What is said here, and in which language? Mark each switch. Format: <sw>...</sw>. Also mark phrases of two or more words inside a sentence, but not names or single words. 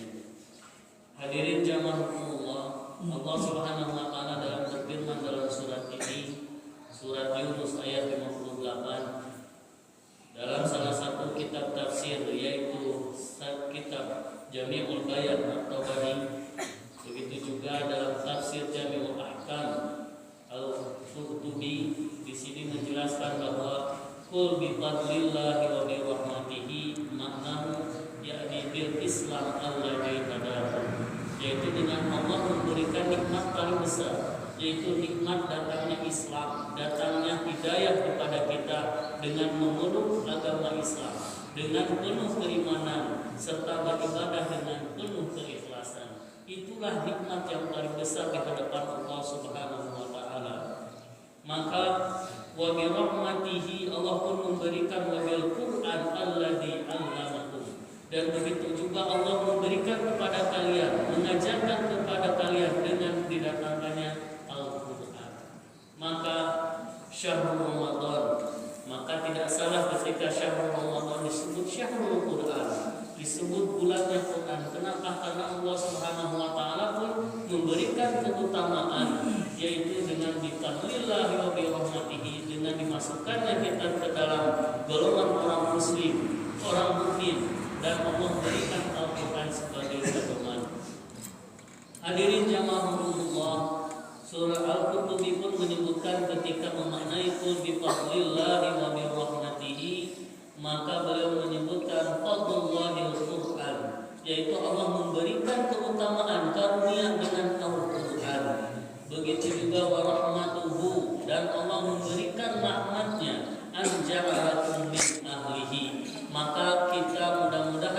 <id>Hadirin jamaah Allah, Allah</id> <ar>سبحانه وتعالى</ar> <id>dalam berfirman dalam surat ini, surat Yunus ayat 58, dalam salah satu kitab tafsir, yaitu kitab Jami'ul Bayan atau Bani. Begitu juga dalam tafsir Jami'ul Ahkam Al-Qurtubi di sini menjelaskan bahwa qul</id> <ar>بفضل الله وبرحمته معناه يعني بالإسلام الذي هداه,</ar> <id>yaitu dengan Allah memberikan nikmat paling besar, yaitu nikmat datangnya Islam, datangnya hidayah kepada kita dengan memeluk agama Islam dengan penuh keimanan serta beribadah dengan penuh keikhlasan. Itulah nikmat yang paling besar di hadapan Allah</id> <ar>سبحانه وتعالى. Maka وبرحمته,</ar> <id>Allah pun memberikan</id> <ar>وبالقرآن الذي علمكم,</ar> <id>dan begitu juga Allah memberikan kepada kalian, mengajarkan kepada kalian dengan didatangkannya Al-Quran. Maka</id> <ar>شهر رمضان,</ar> <id>maka tidak salah ketika</id> <ar>شهر رمضان</ar> <id>disebut</id> <ar>شهر القرآن,</ar> <id>disebut bulannya Quran. Kenapa? Karena Allah</id> <ar>سبحانه وتعالى</ar> <id>pun memberikan keutamaan, yaitu dengan</id> <ar>بفضل الله وبرحمته,</ar> <id>dengan dimasukkannya kita ke dalam golongan orang muslim, orang mukmin, dan Allah berikan Al-Quran sebagai pedoman. Hadirin jamaah Allah, surah Al-Qurtubi pun menyebutkan ketika memaknai</id> <ar>قل بفضل الله وبرحمته,</ar> <id>maka beliau menyebutkan</id> <ar>فضل الله القرآن,</ar> <id>yaitu Allah memberikan keutamaan karunia dengan Al-Quran. Begitu juga</id> <ar>ورحمته,</ar> <id>dan Allah memberikan rahmatnya,</id> <ar>أن جعلكم من أهله,</ar> <id>maka kita mudah-mudahan</id>